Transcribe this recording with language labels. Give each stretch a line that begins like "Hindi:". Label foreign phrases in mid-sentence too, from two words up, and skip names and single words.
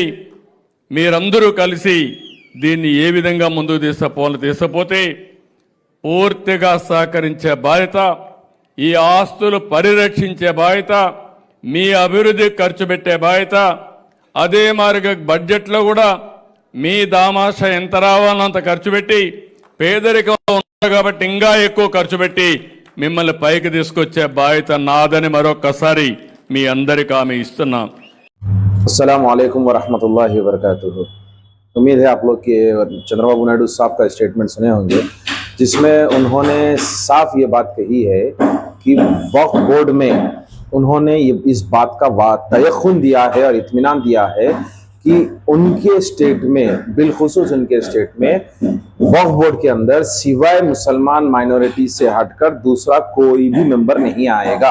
Telugu: మీరందరూ కలిసి దీన్ని ఏ విధంగా ముందుకు తీసుకుపోతే పూర్తిగా సహకరించే బాధ్యత, ఈ ఆస్తులు పరిరక్షించే బాధ్యత, మీ అభివృద్ధి ఖర్చు పెట్టే బాధ్యత, అదే మార్గ బడ్జెట్లో కూడా మీ దామాష ఎంత రావాలో అంత ఖర్చు పెట్టి, పేదరికంలో ఉన్నారు కాబట్టి ఇంకా ఎక్కువ ఖర్చు పెట్టి మిమ్మల్ని పైకి తీసుకొచ్చే బాధ్యత నాదని మరొకసారి మీ అందరికీ హామీ ఇస్తున్నా.
Arabic: السلام عليكم ورحمة الله وبركاته.
Urdu: امید ہے آپ لوگ کے چندرابابو نائیڈو صاحب کا اسٹیٹمنٹ سنے ہوں گے جس میں انہوں نے صاف یہ بات کہی ہے کہ وقف بورڈ میں انہوں نے اس بات کا تیقن دیا ہے اور اطمینان دیا ہے کہ ان کے اسٹیٹ میں، بالخصوص ان کے اسٹیٹ میں وقف بورڈ کے اندر سوائے مسلمان مائناریٹی سے ہٹ کر دوسرا کوئی بھی ممبر نہیں آئے گا.